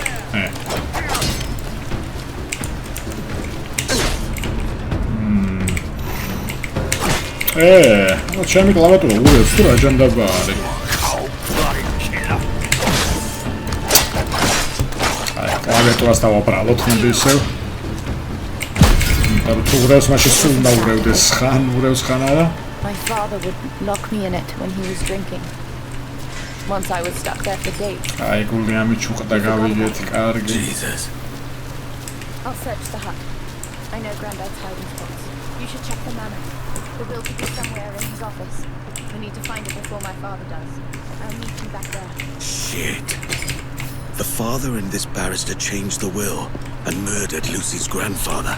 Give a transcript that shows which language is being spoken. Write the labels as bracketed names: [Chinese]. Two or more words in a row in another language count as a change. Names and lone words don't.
[Georgian] ჩემი კლავიატურა უერთს თუ რა ჯანდაბა არის. კლავიატურას დავაბრალოთ ნუ ისევ. თუ ურევს მაშინ სულ ნაურევდეს ხან ურევს ხან არა. [English] My father would lock me in it when he was drinking. Once I was stuck there for days. [Georgian] აი გული ამი ჩუყდა გავიგეთ კარგი. [English] Jesus. I'll search the hut. I know Granddad's hiding spots. You should check the manor. The will could be somewhere in his office. We need to find it before my father does. I'll meet you back there. Shit. The father and this barrister changed the will and murdered Lucy's grandfather.